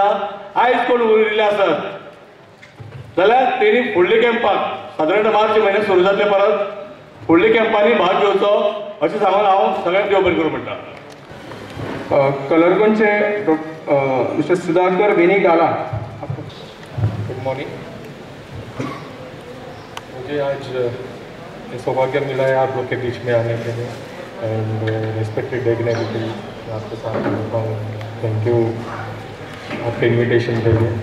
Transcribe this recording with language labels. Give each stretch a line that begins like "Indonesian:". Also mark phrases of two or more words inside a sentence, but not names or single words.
Konkani: आयज कोण उरिल्ले आसत जाल्यार तेणी फुडल्या कॅम्पाक सादारण मार्च म्हयन्यात सुरू जातले परत फुडल्या कॅम्पांनी भाग घेवचो अशें सांगून हांव सगळ्यांक देव बरें करूं म्हणटा. कलरगोनचे मिस्टर सुधाकर वेनीगाला.
English: good morning.
Hindi: मुझे आज ये सौभाग्य मिला है आप लोग के बीच में आने के लिए
English: and respected dignity
Hindi: आपके साथ मिलता हूँ.
English: thank you
Hindi: आपके इनविटेशन के लिए.